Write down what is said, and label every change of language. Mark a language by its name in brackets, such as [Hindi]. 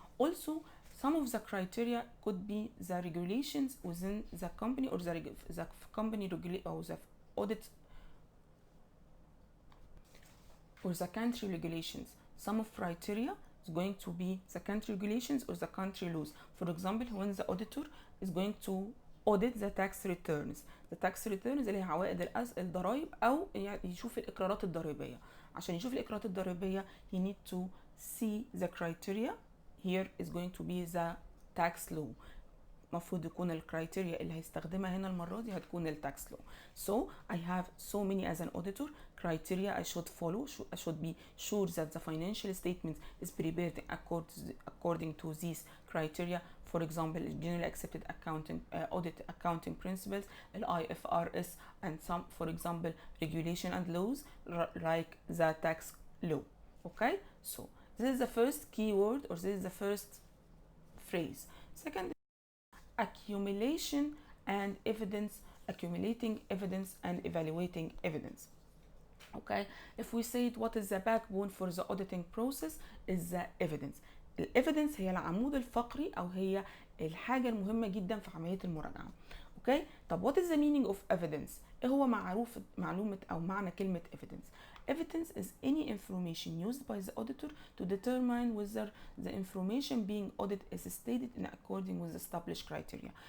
[English] Also some of the criteria could be the regulations within the company or the company or the audit or the country regulations. Some of criteria is going to be the country regulations or the country laws. For example, when the auditor is going to audit the tax returns. The tax returns [Arabic] اللي هي عوائد الضرائب او يشوف الاقرارات الضريبيه. عشان يشوف الاقرارات الضريبيه [English] he need to see the criteria. Here is going to be the tax law. [Arabic] المفروض يكون الكرايتيريا اللي هيستخدمها هنا المرة دي هتكون التاكس law. [English] So I have so many as an auditor criteria I should follow. I should be sure that the financial statement is prepared according to these criteria. For example, generally accepted audit accounting principles, IFRS, and some, for example, regulation and laws like the tax law. Okay, so this is the first keyword or this is the first phrase. Second, accumulation and evidence, accumulating evidence and evaluating evidence. Okay, if we say it, what is the backbone for the auditing process is the evidence. [Arabic] الايفيدنس هي العمود الفقري او هي الحاجه المهمه جدا في عمليه المراجعه. اوكي طب [English] what is the meaning of evidence؟ [Arabic] ايه هو معلومه او معنى كلمه [English] evidence؟ Evidence is any information used by the auditor to determine whether the information being audited is stated in according with the established criteria.